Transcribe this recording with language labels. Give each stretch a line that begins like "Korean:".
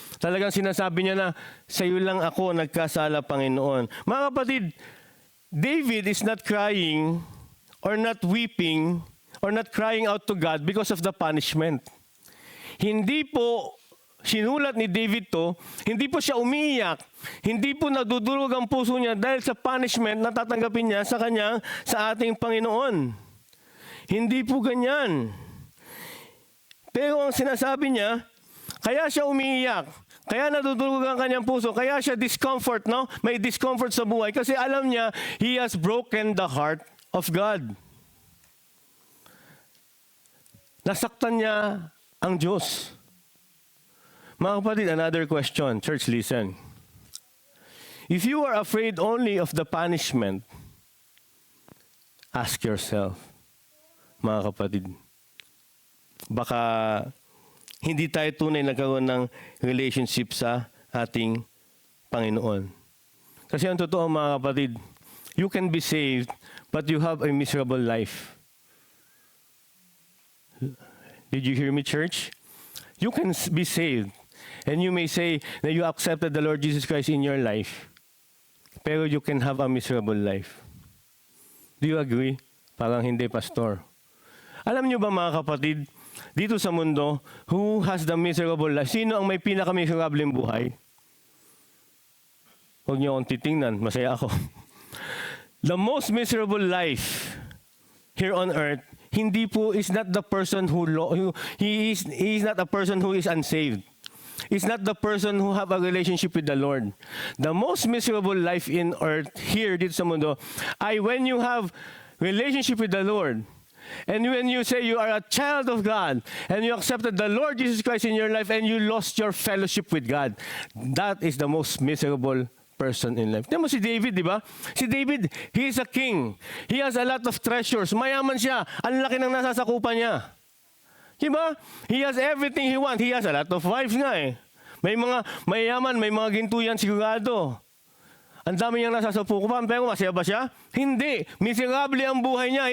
Filipino: Talagang sinasabi niya na, sa iyo lang ako nagkasala, Panginoon. Mga kapatid,
English: David is not crying or not weeping or not crying out to God because of the punishment.
Filipino: Hindi po sinulat ni David to, hindi po siya umiiyak, hindi po nadudurog ang puso niya dahil sa punishment na tatanggapin niya sa ating Panginoon. Hindi po ganyan. Pero ang sinasabi niya, kaya siya umiiyak, kaya nadudurog ang kanyang puso, kaya siya discomfort, no? May discomfort sa buhay kasi alam niya,
English: he has broken the heart of God.
Filipino: Nasaktan niya ang Diyos.
English: Mga kapatid, another question. Church, listen. If you are afraid only of the punishment, ask yourself, mga kapatid,
Filipino: baka hindi tayo tunay nagkaroon ng relationship sa ating Panginoon.
English: Kasi ang totoo, mga kapatid, you can be saved, but you have a miserable life. Did you hear me, church? You can be saved, and you may say that you accepted the Lord Jesus Christ in your life,
Filipino: pero
English: you can have a miserable life. Do you agree?
Filipino: Parang hindi, pastor. Alam niyo ba, mga kapatid, dito sa mundo,
English: who has the miserable life?
Filipino: Sino ang may pinaka-miserableng buhay? Huwag niyo akong titingnan, masaya ako.
English: The most miserable life here on earth,
Filipino: hindi po
English: is not the person he is not a person who is unsaved. It's not the person who have a relationship with the Lord. The most miserable life in earth here
Filipino: dito sa mundo ay
English: when you have relationship with the Lord. And when you say you are a child of God and you accepted the Lord Jesus Christ in your life and you lost your fellowship with God, that is the most miserable person in life.
Filipino: Tignan mo si David, di ba?
English: Si David, he is a king. He has a lot of treasures.
Filipino: Mayaman siya. Ang laki ng nasasakupan niya. Di ba?
English: He has everything he wants. He has a lot of wives nga eh.
Filipino: May mga mayaman, may mga gintuyan sigurado. Ang dami niyang nasasakupan, pero masaya ba siya? Hindi. Miserable ang buhay niya.